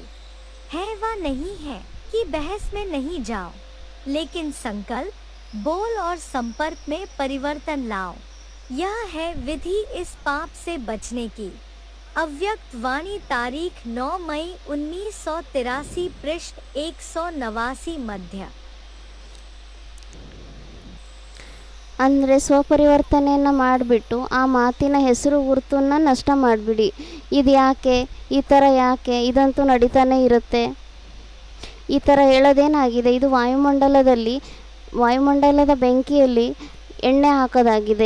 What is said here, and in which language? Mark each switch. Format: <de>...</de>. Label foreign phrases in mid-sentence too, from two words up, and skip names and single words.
<hi>है व नहीं है कि बहस में नहीं जाओ, लेकिन संकल्प बोल और संपर्क में परिवर्तन लाओ। यह है विधि इस पाप से बचने की। अव्यक्त वाणी तारीख 9 मई 1983 पृष्ठ 189 मध्य।</hi> <kn>ಅಂದರೆ ಸ್ವಪರಿವರ್ತನೆಯನ್ನು ಮಾಡಿಬಿಟ್ಟು ಆ ಮಾತಿನ ಹೆಸರು ಗುರುತನ್ನು ನಷ್ಟ ಮಾಡಿಬಿಡಿ. ಇದು ಯಾಕೆ, ಈ ಥರ ಯಾಕೆ, ಇದಂತೂ ನಡೀತಾನೆ ಇರುತ್ತೆ, ಈ ಥರ ಹೇಳೋದೇನಾಗಿದೆ, ಇದು ವಾಯುಮಂಡಲದ ಬೆಂಕಿಯಲ್ಲಿ ಎಣ್ಣೆ ಹಾಕೋದಾಗಿದೆ.</kn>